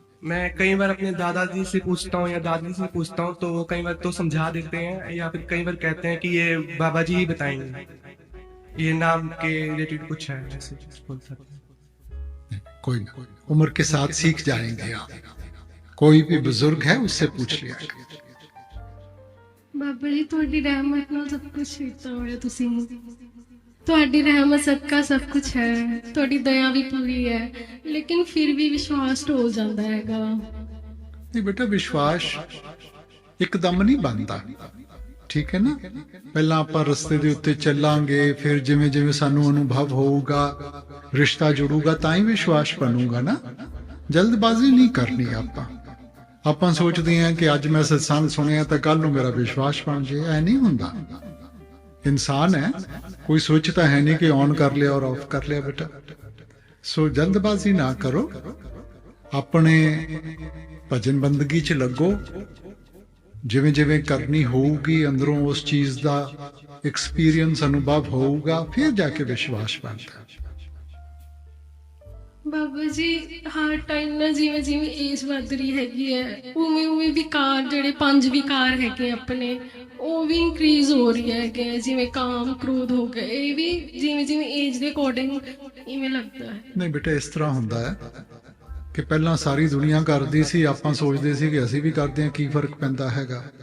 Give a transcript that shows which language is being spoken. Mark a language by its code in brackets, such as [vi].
[hi] मैं कई बार अपने दादाजी से पूछता हूँ या दादी से पूछता हूँ तो वो कई बार तो समझा देते हैं या फिर कई बार कहते हैं कि ये बाबा जी ही बताएंगे, ये नाम के रिलेटेड कुछ है, ऐसे बोल सकते हैं। कोई ना, उम्र के साथ सीख जाएंगे आप। कोई भी बुजुर्ग है उससे पूछ लिया। [pa] बाबा जी ਤੁਹਾਡੀ ਰਹਿਮਤ ਨਾਲ ਸਭ ਕੁਝ ਕੀਤਾ ਹੋਇਆ ਤੁਸੀਂ, ਤੁਹਾਡੀ ਰਹਿਮਤ ਸਦਕਾ ਸਭ ਕੁਝ ਹੈ, ਤੁਹਾਡੀ ਦਇਆ ਵੀ ਪੂਰੀ ਹੈ, ਲੇਕਿਨ ਫਿਰ ਵੀ ਵਿਸ਼ਵਾਸ ਢੋਲ ਜਾਂਦਾ ਹੈਗਾ। [hi] नहीं बेटा विश्वास एकदम नहीं बनता, ठीक है ना। [pa] पहला ਆਪਾਂ ਰਸਤੇ ਦੇ ਉੱਤੇ ਚੱਲਾਂਗੇ, ਫਿਰ ਜਿਵੇਂ ਜਿਵੇਂ ਸਾਨੂੰ ਅਨੁਭਵ ਹੋਊਗਾ, ਰਿਸ਼ਤਾ ਜੁੜੂਗਾ ਤਾਂ ਹੀ ਵਿਸ਼ਵਾਸ ਬਣੂਗਾ ਨਾ। ਜਲਦਬਾਜ਼ੀ ਨਹੀਂ ਕਰਨੀ ਆਪਾਂ ਸੋਚਦੇ ਹਾਂ ਕਿ ਅੱਜ ਮੈਂ ਸਤਸੰਗ ਸੁਣਿਆ ਤਾਂ ਕੱਲ ਨੂੰ ਮੇਰਾ ਵਿਸ਼ਵਾਸ ਬਣ ਜੇ, ਐ ਨਹੀਂ ਹੁੰਦਾ। [hi] इंसान है, कोई सोचता है नहीं कि ऑन कर लिया और ऑफ कर लिया बेटा। सो जल्दबाजी ना करो, अपने भजन बंदगी च लगो, जिवें जिवें करनी होगी अंदरों उस चीज का एक्सपीरियंस अनुभव होगा, फिर जाके विश्वास बनता है। [pa] ਬਾਬਾ ਜੀ ਹਰ ਟਾਈਮ ਨਾ ਜਿਵੇਂ ਜਿਵੇਂ ਏਜ ਵੱਧ ਰਹੀ ਹੈਗੀ ਹੈ ਉਵੇਂ ਉਵੇਂ ਵਿਕਾਰ ਜਿਹੜੇ 5 ਵਿਕਾਰ ਹੈਗੇ ਆਪਣੇ ਉਹ ਵੀ ਇਨਕਰੀਜ਼ ਹੋ ਰਹੀ ਹੈਗੇ, ਜਿਵੇਂ ਕਾਮ ਕ੍ਰੋਧ ਹੋ ਗਏ, ਇਹ ਵੀ ਜਿਵੇਂ ਜਿਵੇਂ ਏਜ ਦੇ ਅਕੋਰਡਿੰਗ ਇਵੇਂ ਲੱਗਦਾ ਹੈ। ਨਹੀਂ ਬੇਟਾ ਇਸ ਤਰ੍ਹਾਂ ਹੁੰਦਾ ਹੈ ਕਿ ਪਹਿਲਾਂ ਸਾਰੀ ਦੁਨੀਆ ਕਰਦੀ ਸੀ, ਆਪਾਂ ਸੋਚਦੇ ਸੀ ਕਿ ਅਸੀਂ ਵੀ ਕਰਦੇ ਹਾਂ, ਕੀ ਫਰਕ ਪੈਂਦਾ ਹੈਗਾ।